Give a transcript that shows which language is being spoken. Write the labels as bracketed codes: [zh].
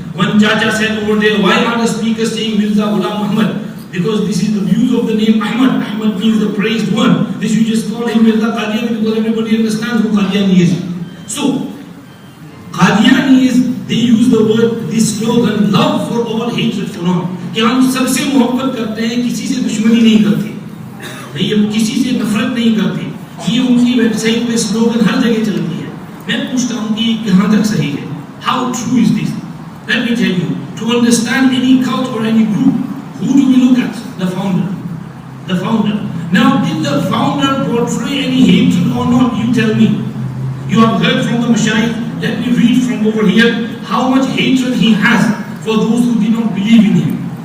[en] One Chacha said over there, why are the speakers saying Mirza Ghulam Muhammad? Because this is the views of the name Ahmad. Ahmad means the praised one. They should just call him Mirza Qadiani because everybody understands who Qadiani is. So, Qadiani is, they use the word, this slogan, love for all, hatred for none. [hi] कि हम सबसे मोहब्बत करते हैं, किसी से दुश्मनी नहीं करते, नहीं किसी से नफरत नहीं करते. ये उनकी वेबसाइट पे स्लोगन हर जगह चलती है. मैं पूछता हूँ कि कहाँ तक सही है? [en] How true is this? Let me tell you. To understand any cult or any group, who do we look at? The founder. The founder. Now, did the founder portray any hatred or not? You tell me. You have heard from the Mashayikh. Let me read from over here how much hatred he has for those who did not believe in him.